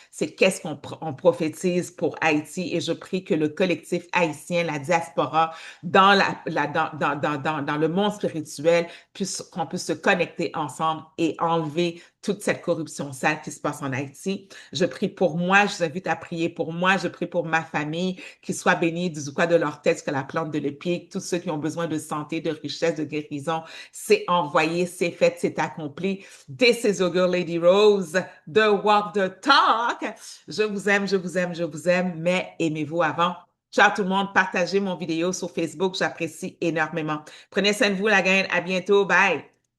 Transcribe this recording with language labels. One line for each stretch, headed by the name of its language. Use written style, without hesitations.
French: C'est qu'est-ce qu'on prophétise pour Haïti et je prie que le collectif haïtien, la diaspora, dans le monde spirituel, qu'on puisse se connecter ensemble et enlever toute cette corruption sale qui se passe en Haïti. Je prie pour moi, je vous invite à prier pour moi, je prie pour ma famille, qu'ils soient bénis du coin de leur tête jusqu'à la plante de l'épic, tous ceux qui ont besoin de santé, de richesse, de guérison, c'est envoyé, c'est fait, c'est accompli.
English: This is your girl Lady Rose, the walk, the talk.
French: Je vous aime, je vous aime, je vous aime, mais aimez-vous avant. Ciao tout le monde, partagez mon vidéo sur Facebook, j'apprécie énormément. Prenez soin de vous la gang, à bientôt, bye!